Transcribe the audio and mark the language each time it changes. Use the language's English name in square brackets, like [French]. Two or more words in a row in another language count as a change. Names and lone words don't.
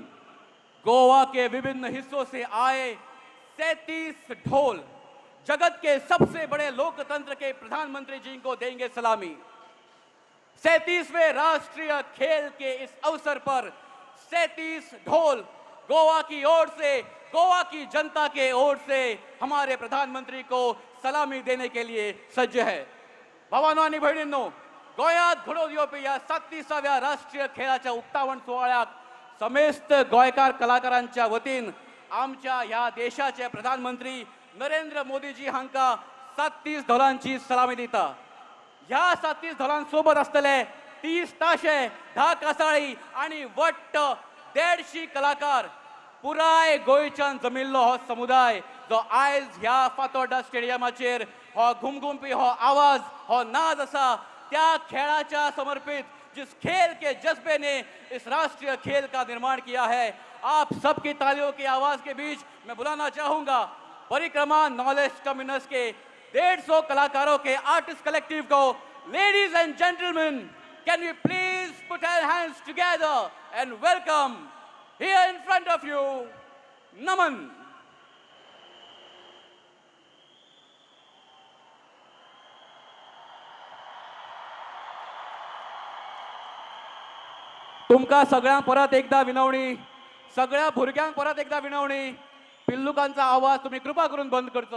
[Hindi] गोवा के विभिन्न हिस्सों से आए 37 ढोल जगत के सबसे बड़े लोकतंत्र के प्रधानमंत्री जी को देंगे सलामी। 37वें राष्ट्रीय खेल के इस अवसर पर 37 ढोल गोवा की ओर से, गोवा की जनता के ओर से हमारे प्रधानमंत्री को सलामी देने के लिए सज्ज है। [Konkani] भावांनो आणि भयणींनो, गोयात घडोवन येवपी या 37व्या राष्ट्रीय खेळाच्या उक्तावण सोहळ्याक समेस्त गोंयकार कलाकारांच्या वतीन आमच्या ह्या देशाचे प्रधानमंत्री नरेंद्र मोदीजी हांका 37 ढोलांची सलामी दिता। ह्या 37 ढोलांसोबत असतले 30 ताशे, 10 कासाळी आणि वट्ट 150 कलाकार पुराय गोंयच्यान जमिल्लो हो समुदाय जो आयज ह्या फातोर्डा स्टेडियमाचेर हो घुमघुमपी हो आवाज हो नाद असा त्या खेळाच्या समर्पित [Hindi] जिस खेल के जज्बे ने इस राष्ट्रीय खेल का निर्माण किया है, आप सबकी तालियों की आवाज के बीच मैं बुलाना चाहूंगा परिक्रमा नॉलेज टर्मिनस के 150 कलाकारों के आर्टिस्ट कलेक्टिव को। [English] Ladies and gentleman, can we please put our hands together and welcome here in front of you Naman. [Konkani] तुमका सगळ्यांक परत एकदा विनवणी, सगळ्या भुरग्यांक परत एकदा विनवणी, पिल्लुकांचा आवाज तुम्ही कृपा करून बंद करचो।